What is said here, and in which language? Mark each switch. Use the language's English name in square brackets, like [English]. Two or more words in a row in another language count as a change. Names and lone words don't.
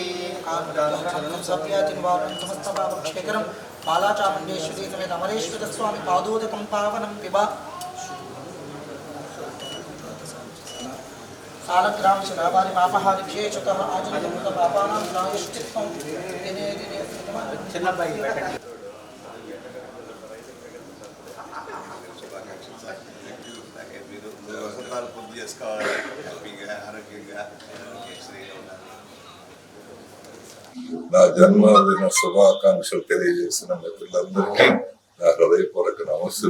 [Sanskrit] समस्तपापक्षेकरं बालाचामुण्डेश्वरी समेत अमरेश्वरस्वामी पादोदकं पावनं पिब। सालग्रामशिलापारि पापहारि विशेषतः आजन्मपापानां प्रायश्चित्तं दिने दिने [Telugu] నా జన్మదిన శుభాకాంక్షలు తెలియజేసిన మిత్రులందరికీ నా హృదయపూర్వక నమస్సులు.